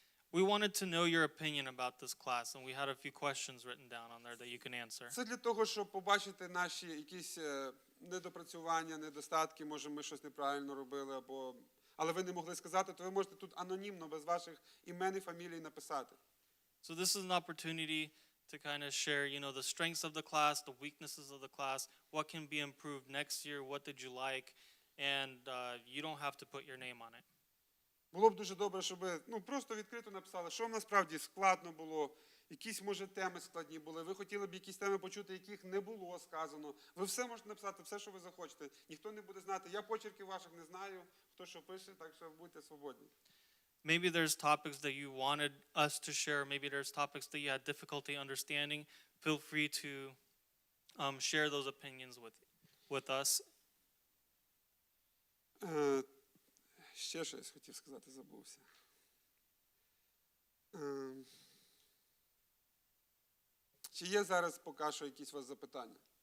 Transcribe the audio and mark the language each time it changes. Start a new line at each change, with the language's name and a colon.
English: We wanted to know your opinion about this class, and we had a few questions written down on there that you can answer.
Ukrainian: Це для того, щоб побачити наші якісь недопрацювання, недостатки, може ми щось неправильно робили, але ви не могли сказати, то ви можете тут анонімно, без ваших імен і фамілій написати.
English: So this is an opportunity to kind of share, the strengths of the class, the weaknesses of the class, what can be improved next year, what did you like, and you don't have to put your name on it.
Ukrainian: Було б дуже добре, щоб ви просто відкрито написали, що насправді складно було, якісь, може, теми складні були, ви хотіли б якісь теми почути, яких не було сказано. Ви все можете написати, все, що ви захочете. Ніхто не буде знати. Я почерків ваших не знаю, хто що пише, так що будьте свободні.
English: Maybe there's topics that you wanted us to share. Maybe there's topics that you had difficulty understanding. Feel free to share those opinions with us.
Ukrainian: Ще щось хотів сказати, забувся. Чи є зараз поки що якісь у вас запитання?